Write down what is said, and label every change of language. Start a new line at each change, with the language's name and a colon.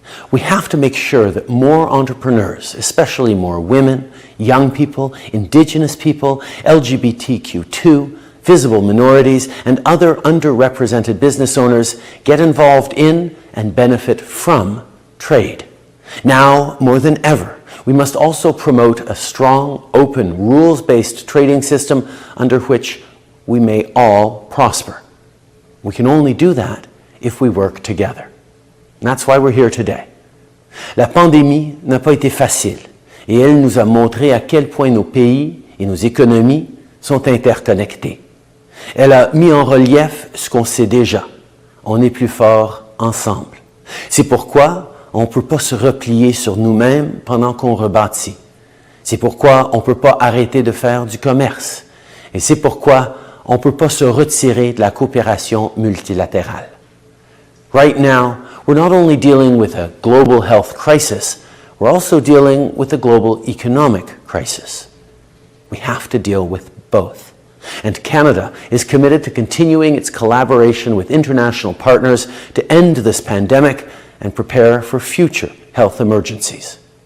English: We have to make sure that more entrepreneurs, especially more women, young people, Indigenous people, LGBTQ2, visible minorities, and other underrepresented business owners get involved in and benefit from trade. Now, more than ever, we must also promote a strong, open, rules-based trading system under which we may all prosper. We can only do that if we work together. And that's why we're here today.
French: La pandémie n'a pas été facile et elle nous a montré à quel point nos pays et nos économies sont interconnectés. Elle a mis en relief ce qu'on sait déjà. On est plus fort ensemble. C'est pourquoi on ne peut pas se replier sur nous-mêmes pendant qu'on rebâtit. C'est pourquoi on ne peut pas arrêter de faire du commerce. Et c'est pourquoi on ne peut pas se retirer de la coopération multilatérale.
English: Right now, we're not only dealing with a global health crisis, we're also dealing with a global economic crisis. We have to deal with both. And Canada is committed to continuing its collaboration with international partners to end this pandemic and prepare for future health emergencies.